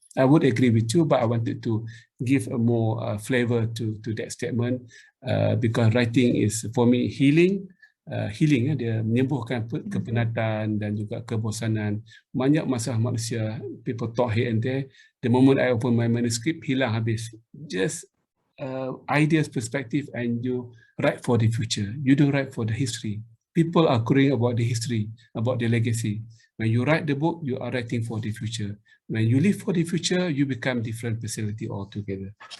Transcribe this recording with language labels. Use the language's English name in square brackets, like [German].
[English] I would agree with you, but I wanted to give a more flavor to that statement, because writing is for me healing. [Malay] Dia menyembuhkan kepenatan dan juga kebosanan. Banyak masalah manusia, [English] people talk here and there. The moment I open my manuscript, [Malay] hilang habis. [English] Just ideas, perspective, and you write for the future. You don't write for the history. People are querying about the history, about the legacy. When you write the book, you are writing for the future. When you live for the future, you become different personality altogether.